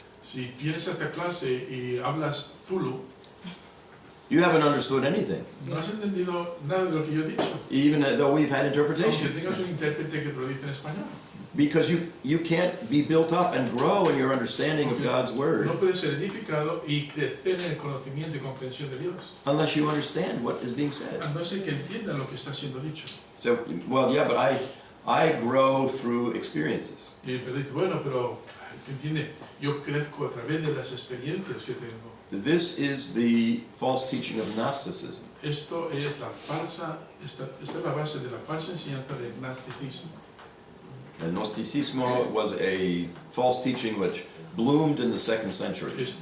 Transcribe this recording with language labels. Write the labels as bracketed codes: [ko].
[es] Si vienes a esta clase y hablas Zulu, [en] you haven't understood anything, [es] no has entendido nada de lo que yo he dicho. [en] even though we've had [es] Aunque [en] interpretation. [es] tengas un intérprete que te lo dice en español. [en] Because you can't be built up and grow in your understanding of God's Word [es] No puedes ser edificado y crecer en el conocimiento y comprensión de Dios, [en] unless you understand what is being said. [es] a no ser que entiendan lo que está siendo dicho. [en] So, well, yeah, but I grow through experiences. [es] Pero dice, bueno, pero entiende, yo crezco a través de las experiencias que tengo. [en] This is the false teaching of Gnosticism. [es] Esto es esta es la base de la falsa enseñanza del gnosticismo. [en] And Gnosticismo was a false teaching which bloomed in the 2nd century.